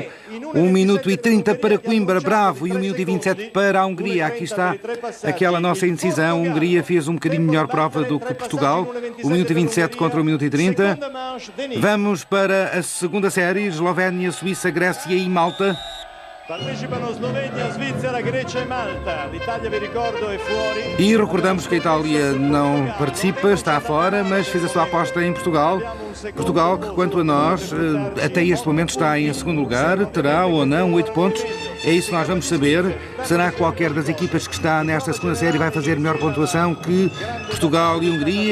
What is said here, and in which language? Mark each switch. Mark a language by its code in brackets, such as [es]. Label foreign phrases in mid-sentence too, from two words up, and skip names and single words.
[pt] 1 minuto e 30 para Coimbra, bravo, e 1 minuto e 27 para a Hungria. Aqui está aquela nossa indecisão. A Hungria fez um bocadinho melhor prova do que Portugal. 1 minuto e 27 contra 1 minuto e 30. Vamos para a segunda série, Eslovénia, Suíça, Grécia e Malta. [it] Partecipano Eslovênia, Svizzera, Grécia e Malta. L'Italia, vi ricordo, [pt] é fora. E recordamos que a Itália não participa, está fora, mas fez a sua aposta em Portugal. Portugal, que quanto a nós, até este momento está em segundo lugar, terá ou não 8 pontos. É isso que nós vamos saber. Será que qualquer das equipas que está nesta segunda série vai fazer melhor pontuação que Portugal e Hungria?